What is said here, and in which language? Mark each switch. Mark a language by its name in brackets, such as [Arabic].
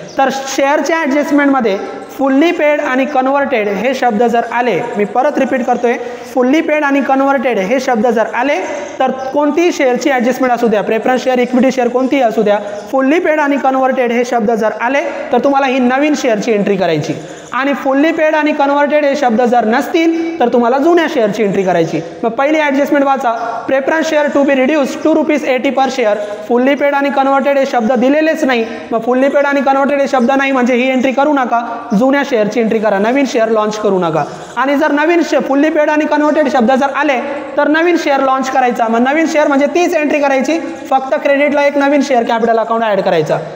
[Marathi] तर शेअरच्या ॲडजस्टमेंटमध्ये fully paid आणि कन्व्हर्टेड हे शब्द जर आले, मी परत रिपीट करतोय, फुल्ली पेड आणि कन्व्हर्टेड हे शब्द जर आले तर कोणतीही शेअरची ॲडजस्टमेंट असू द्या, प्रेफरन्स शेअर, इक्विटी शेअर कोणतीही असू द्या, फुल्ली पेड आणि कन्व्हर्टेड हे शब्द जर आले तर तुम्हाला ही नवीन शेअरची एंट्री करायची. आणि फुल्ली पेड आणि कन्व्हर्टेड हे शब्द जर नसतील तर तुम्हाला जुन्या शेअरची एंट्री करायची. मग पहिली ॲडजस्टमेंट वाचा. [English] Preference share to be reduce ₹2.80 per share. [Marathi] Fully paid आणि कन्व्हर्टेड हे शब्द दिलेलेच नाही. मग फुल्ली पेड आणि कन्व्हर्टेड हे शब्द नाही म्हणजे ही एंट्री करू नका, जुन्या शेअरची एंट्री करा, नवीन शेअर लॉन्च करू नका. आणि जर नवीन फुल्ली पेड आणि कन्व्हर्टेड शब्द जर आले तर नवीन शेअर लॉन्च करायचा. मग नवीन शेअर म्हणजे तीच एंट्री करायची, फक्त क्रेडिटला एक नवीन शेअर कॅपिटल अकाउंट ॲड करायचा.